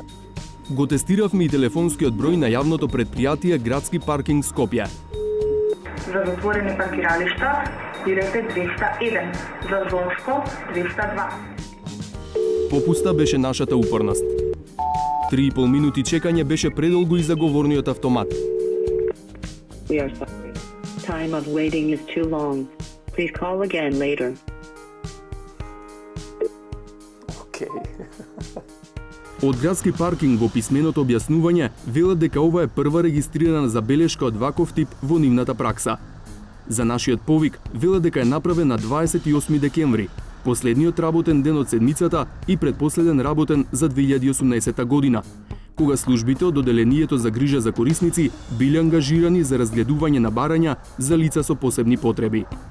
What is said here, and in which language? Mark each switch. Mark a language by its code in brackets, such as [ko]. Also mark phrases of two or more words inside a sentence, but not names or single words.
[mk] Го тестиравме и телефонскиот број на јавното предпријатие Градски паркинг Скопје. За затворени паркиралишта, бирајте 201. За зонско, 202. Попуста беше нашата упорност. 3,5 минути чекање беше предолго и за говорниот автомат. [en] We are sorry. Time of waiting is too long. Please call again later. [mk] Океј. Од Градски паркинг во писменото објаснување велат дека ова е прва регистрирана забелешка од ваков тип во нивната пракса. За нашиот повик велат дека е направен на 28 декември, последниот работен ден од седмицата и предпоследен работен за 2018 година, кога службите од Оделението за грижа за корисници биле ангажирани за разгледување на барања за лица со посебни потреби.